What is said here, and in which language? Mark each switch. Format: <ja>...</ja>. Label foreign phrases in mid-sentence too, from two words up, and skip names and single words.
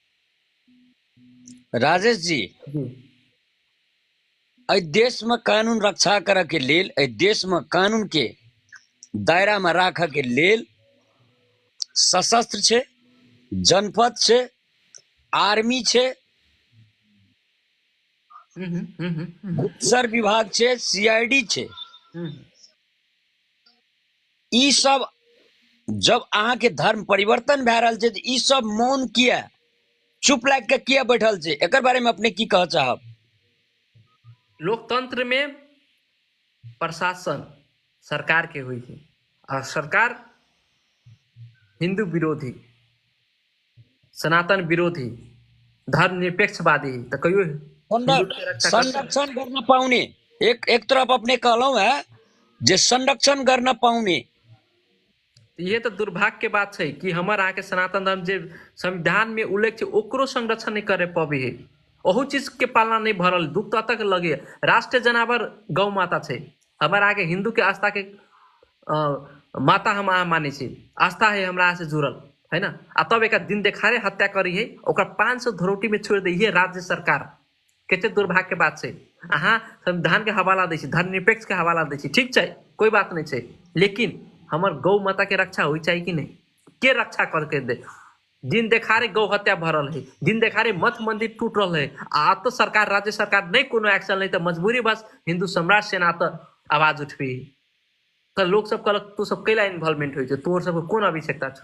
<mai>राजेश जी, एहि देश में कानून रक्षा करे के लेल, एहि देश में कानून के दायरा में राखे के लेल सशस्त्र छे, जनपद छे, आर्मी छे, गुप्तचर विभाग छे, सीआईडी छे, ई सब जब अहाँ के धर्म परिवर्तन भए रहल छै त ई सब मौन किया, चुप लाग के किया बैठल छै, एकर बारे में अपने की कह चाहब? लोकतंत्र में प्रशासन सरकार के हुई थी और सरकार हिंदू विरोधी, सनातन विरोधी, धर्मनिरपेक्षवादी तो कहियो हिंदू के रक्षा कर</mai> <ne>संरक्षण गर्न पाउने,</ne> <mai>एक तरफ अपने कहलौं है जे संरक्षण</mai> <ne>गर्न पाउने,</ne> <mai>ये तो दुर्भाग्य के बात है कि हमर अहाँ के सनातन धर्म जे संविधान में उल्लेख छै ओकरो संरक्षण नहीं करे पाबी है, ओहू चीज के पालना नहीं भरल, दुख तो तक लगे। राष्ट्रीय जनावर गौ माता छै, हमारा आगे हिंदू के आस्था के माता हम अहाँ माने छी, आस्था है हमरा अहाँ से जुड़ल है ना। आ तब एक दिन देखारे हत्या करी है, ओकर 500 धरोटी में छोड़ दी है राज्य सरकार, कते दुर्भाग्य के बात छै। अहाँ संविधान के हवाला दै छी, धर्मनिरपेक्ष के हवाला दै छी, ठीक छै, कोई बात नहीं छै, लेकिन हमर गौ माता के रक्षा होई चाहिए कि नहीं? के रक्षा करके दे? दिन देखारे गौ हत्या भरल है, दिन देखारे मठ मंदिर टूट रहा है, आ तो सरकार, राज्य सरकार नहीं कोनो एक्शन नहीं, तो मजबूरी बस हिंदू सम्राट सेना तो आवाज उठबी। तो लोग सब कहलक तू सब कैला इन्वॉल्वमेंट हुई, तोर सब कोन आवश्यकता छो?</mai>